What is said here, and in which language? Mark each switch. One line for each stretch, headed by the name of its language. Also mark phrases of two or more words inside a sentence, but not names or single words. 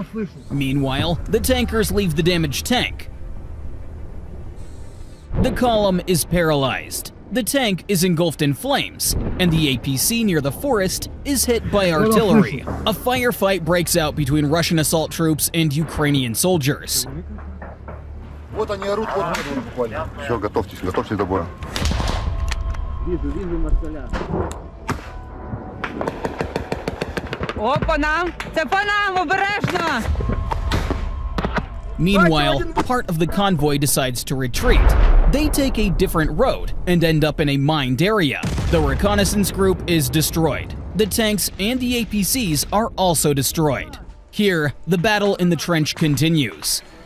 English: Meanwhile, the tankers leave the damaged tank. The column is paralyzed. The tank is engulfed in flames, and the APC near the forest is hit by artillery. A firefight breaks out between Russian assault troops and Ukrainian soldiers.
Russian: Все, готовьтесь до боя. О, по нам!
Ukrainian: Це по нам! Обережно!
English: Meanwhile, part of the convoy decides to retreat. They take a different road and end up in a mined area. The reconnaissance group is destroyed. The tanks and the APCs are also destroyed. Here, the battle in the trench continues.